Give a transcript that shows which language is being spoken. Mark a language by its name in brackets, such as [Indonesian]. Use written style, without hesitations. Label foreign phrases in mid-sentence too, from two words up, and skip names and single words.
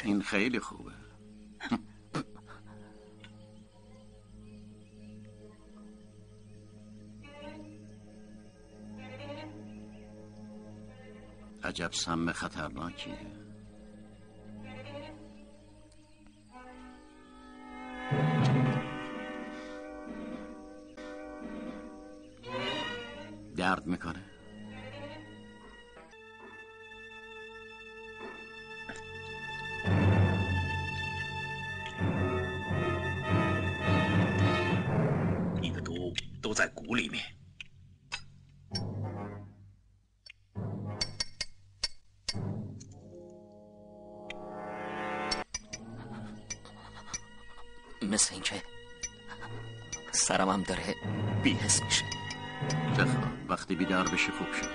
[Persian] این خیلی خوبه. عجب سم خطرناکیه. درد میکنه؟ [Chinese] 你的毒都在骨里面。 [Persian] مثل اینکه سرم هم داره بی‌حس میشه. بخواب، وقتی بیدار بشی خوب شد.